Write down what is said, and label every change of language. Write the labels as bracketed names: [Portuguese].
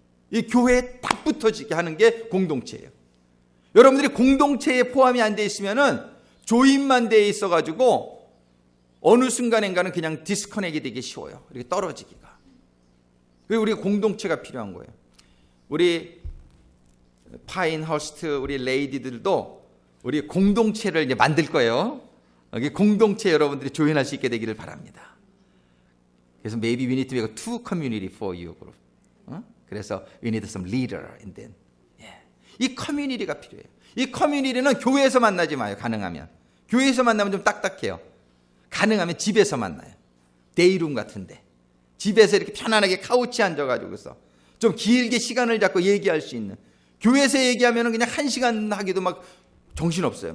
[Korean] 이 교회에 딱 붙어지게 하는 게 공동체예요. 여러분들이 공동체에 포함이 안 돼 있으면은 조인만 돼 있어가지고 어느 순간인가는 그냥 디스커넥이 되기 쉬워요. 이렇게 떨어지기가. 그리고 우리가 공동체가 필요한 거예요. 우리 파인허스트 우리 레이디들도 우리 공동체를 이제 만들 거예요. 여기 공동체 여러분들이 조인할 수 있게 되기를 바랍니다. 그래서 [English] maybe we need to make a two community for you group. 그래서 we need some leader and then. [Korean] 이 커뮤니티가 필요해요. 이 커뮤니티는 교회에서 만나지 마요. 가능하면 교회에서 만나면 좀 딱딱해요. 가능하면 집에서 만나요. 데이룸 같은데 집에서 이렇게 편안하게 카우치에 앉아가지고서 좀 길게 시간을 잡고 얘기할 수 있는. 교회에서 얘기하면 그냥 1시간 하기도 막 정신없어요.